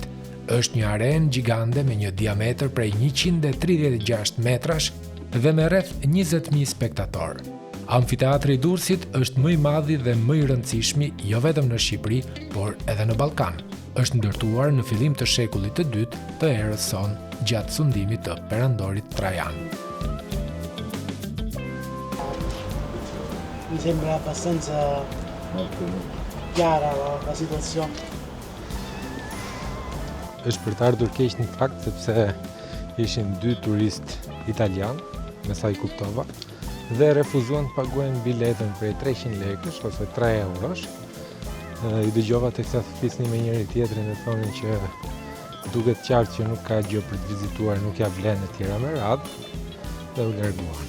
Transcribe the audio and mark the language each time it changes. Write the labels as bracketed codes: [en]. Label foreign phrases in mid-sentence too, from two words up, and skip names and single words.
[sq] Është një arenë gjigande me një diametër prej 136 metrash dhe me rreth 20.000 spektatorë. Amfiteatri i Durrësit është më i madhi dhe më i rëndësishmi jo vetëm në Shqipëri, por edhe në Ballkan. Është ndërtuar në fillim të shekullit të dytë të erës son, gjatë sundimit të perandorit Trajan. [it] Mi sembra abbastanza chiara la situazione. [sq] Është për të ardhur keq në fakt sepse ishin 2 turist italian, me sa i kuptova, dhe refuzuan të paguajnë biletën prej 300 lekësh ose 3 eurosh. I dëgjova teksa flisnin me njëri tjetrin dhe thonin që duket qartë që nuk ka gjë për të vizituar, nuk ja vlen e tjera me radhë dhe u larguan.